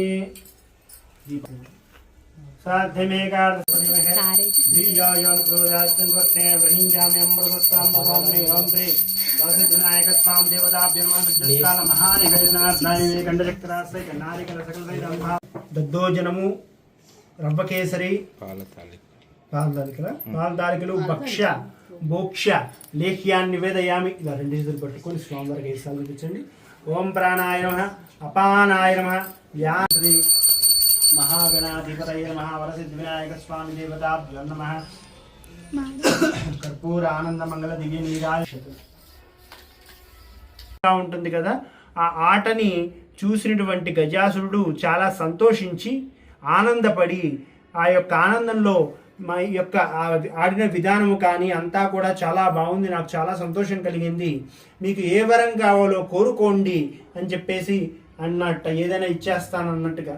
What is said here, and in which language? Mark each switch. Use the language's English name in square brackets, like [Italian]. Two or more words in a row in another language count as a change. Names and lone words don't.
[Telugu] వినాయక స్వామి దద్దోజనము, రవ్వకేసరి, పాలతాలికలు, భక్ష మోక్ష లేహ్యాన్ని నివేదయామి. ఇలా రెండు చేతులు పట్టుకొని స్వామివారికి వేసాలు చూపించండి. [Sanskrit] ఓం ప్రాణాయ నమః. అపానాయ నమః వ్యాశ్రీ महागणाधिपतये नमः वरसिद्धिविनायक स्वामी देवताभ्यो नमः कर्पूर आनंद मंगल दिव्य [Telugu] నీరాజనం ఉంటుంది కదా ఆ ఆటని చూసినటువంటి గజాసురుడు చాలా సంతోషించి ఆనందపడి ఆ యొక్క ఆనందంలో మా యొక్క ఆడిన విధానము కానీ అంతా కూడా చాలా బాగుంది, నాకు చాలా సంతోషం కలిగింది, మీకు ఏ వరం కావాలో కోరుకోండి అని చెప్పేసి అన్నట్టు ఏదైనా ఇచ్చేస్తాను అన్నట్టుగా.